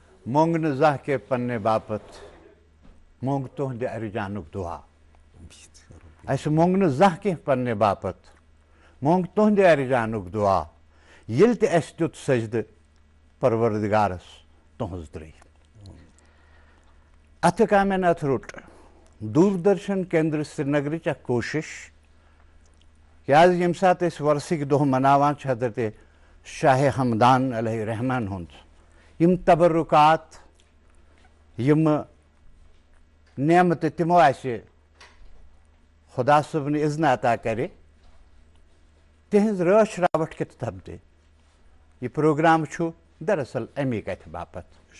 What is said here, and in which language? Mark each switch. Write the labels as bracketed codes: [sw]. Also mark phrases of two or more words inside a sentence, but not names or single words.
[ks] مونگ زہ کے پننے باپت مونگ تہندِ ارجانک دعا اس مونگ زہ کے پننے باپت مونگ تہندِ ارجانک دعا یل تہ اس دیت سجدہ پروردگارس تہنز درے اتھ کامین اتھ روٹ دوردرشن کیندر سری نگرچ اخ کوشش کیاز یم سات اس ورثک دہ مناوان چھ حضرت شاہ ہمدان [ar] علیہ رحمان [ks] ہند یم تبرکات یم نعمت تمو اسہ خدا صبن اذن عطا کرے تہذ رٲچھ راوٹھ کت سپدے یہ پروگرام چھُ دراصل امی کتھ باپت